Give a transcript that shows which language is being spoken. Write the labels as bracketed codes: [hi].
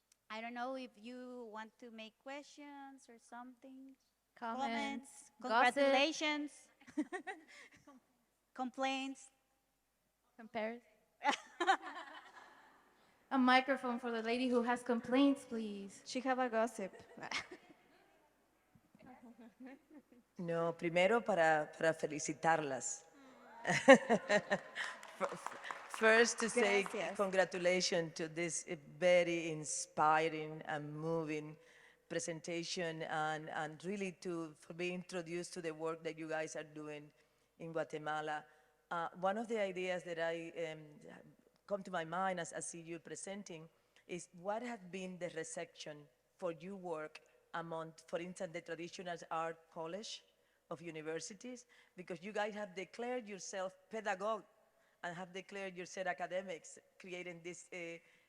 [en] I don't know if you want to make questions or something. Comments, gossip, Congratulations. Complaints. compare. A microphone for the lady who has complaints, please. She have a gossip. [es] No, primero para felicitarlas. [en] First to say [es] Gracias. [en] congratulations to this very inspiring and moving presentation and really for being introduced to the work that you guys are doing in Guatemala. One of the ideas that I come to my mind as I see you presenting is what has been the reception for your work among, for instance, the traditional art college of universities, because you guys have declared yourself pedagogue and have declared yourself academics, creating this a